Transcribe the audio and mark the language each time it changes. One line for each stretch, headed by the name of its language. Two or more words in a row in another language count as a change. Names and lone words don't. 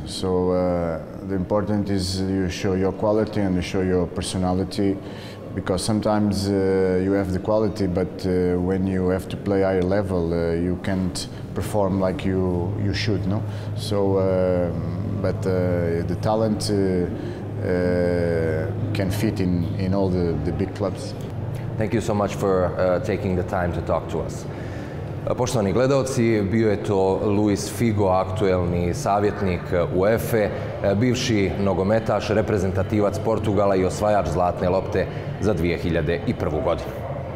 English: So the important is you show your quality and you show your personality, because sometimes you have the quality, but when you have to play higher level, you can't perform like you should, no? So, but the talent can fit in all the big clubs. Thank you so much for taking the time to talk to us.
Bosnian: Poštovani gledaoci, bio je to Luis Figo, aktuelni savjetnik UEFA-e, bivši nogometaš, reprezentativac Portugala i osvajač zlatne lopte za 2001. godinu.